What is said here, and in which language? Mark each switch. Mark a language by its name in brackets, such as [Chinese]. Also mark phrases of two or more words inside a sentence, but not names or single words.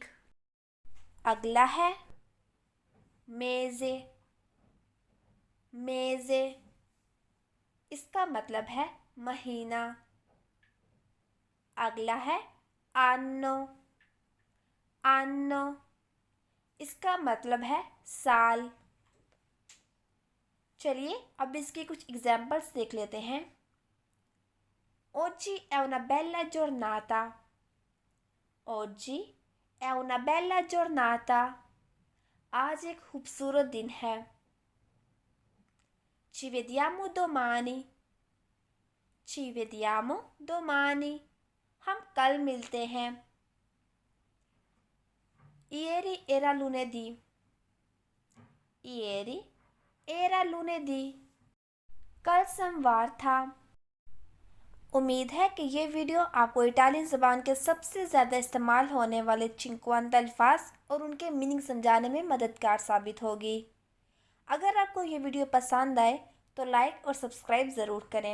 [Hindi] अगला है [Italian] mese mese [Hindi] इसका मतलब है महीना। अगला है [Italian] anno anno [Hindi] इसका मतलब है साल। चलिए अब इसके कुछ एग्जाम्पल्स देख लेते हैं। [Italian] oggi è una bella giornata oggi è una bella giornata [Hindi] आज एक खूबसूरत दिन है। [Italian] ci vediamo domani ci vediamo domani. [Hindi] हम कल मिलते हैं. [Italian] Ieri era lunedì. Ieri era lunedì. [Hindi] कल सोमवार था. उम्मीद है कि ये वीडियो आपको इटालियन ज़बान के सबसे ज़्यादा इस्तेमाल होने वाले 50 अल्फाज और उनके मीनिंग समझाने में मददगार साबित होगी. अगर आपको ये वीडियो पसंद आए तो लाइक और सब्सक्राइब ज़रूर करें.